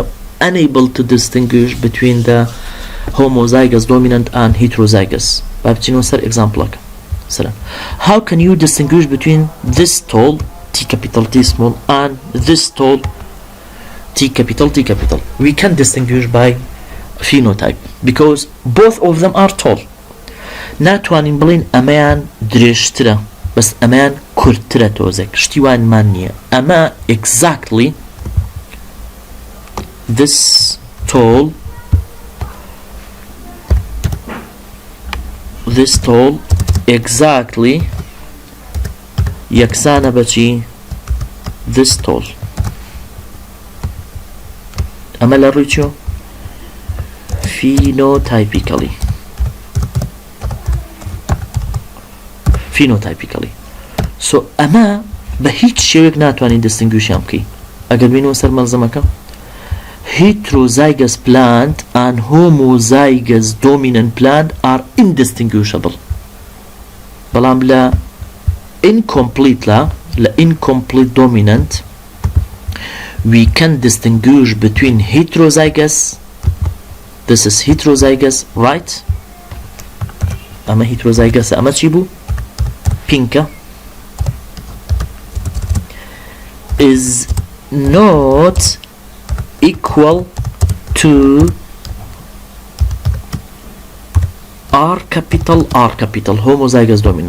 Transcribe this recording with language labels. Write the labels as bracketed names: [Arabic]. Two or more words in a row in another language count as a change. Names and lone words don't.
[English] Unable to distinguish between the homozygous dominant and heterozygous. Example. How can you distinguish between this tall T capital T small and this tall T capital T capital? We can distinguish by phenotype because both of them are tall. [Central Kurdish] ناتوانین بڵین ئەمەیان درێژترە بەس ئەمەیان کورتترە تۆزێک شتیوانمان نییە ئەمە [English] exactly this tall [Central Kurdish] exactly یەکسانە بەچی [English] this tall [Central Kurdish] ئەمە لە ڕووی چۆ [English] phenotypically so [Central Kurdish] ئەمە بە هیچ شێوێک ناتوانین [English] distinguishیان [Central Kurdish] بکەین ئەگەر بینەوە سەر مەلزەمەکە [English] heterozygous plant and homozygous dominant plant are indistinguishable [Central Kurdish] بەڵام لە [English] incomplete dominant we can distinguish between heterozygous. This is heterozygous, right? ئەمە heterozygous [Central Kurdish] ئەمە چی بوو [English] pinka is not equal to R capital homozygous dominant.